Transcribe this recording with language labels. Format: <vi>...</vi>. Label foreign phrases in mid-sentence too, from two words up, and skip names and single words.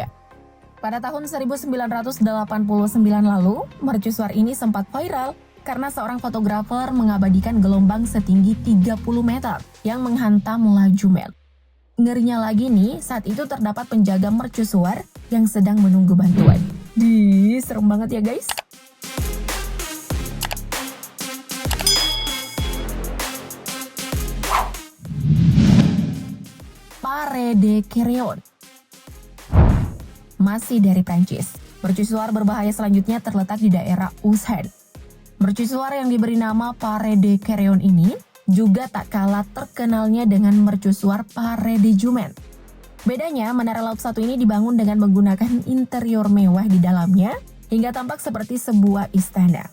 <id>Pada tahun 1989 lalu, mercusuar ini sempat viral karena seorang fotografer mengabadikan gelombang setinggi 30 meter yang menghantam La Jument. Ngerinya lagi nih, saat itu terdapat penjaga mercusuar yang sedang menunggu bantuan. Serem banget ya guys. Pares de Crayons. Masih dari Prancis, mercusuar berbahaya selanjutnya terletak di daerah Ushant. Mercusuar yang diberi nama Pares de Crayons ini juga tak kalah terkenalnya dengan mercusuar Pareilles-Jument. Bedanya, menara laut satu ini dibangun dengan menggunakan interior mewah di dalamnya hingga tampak seperti sebuah istana.</id>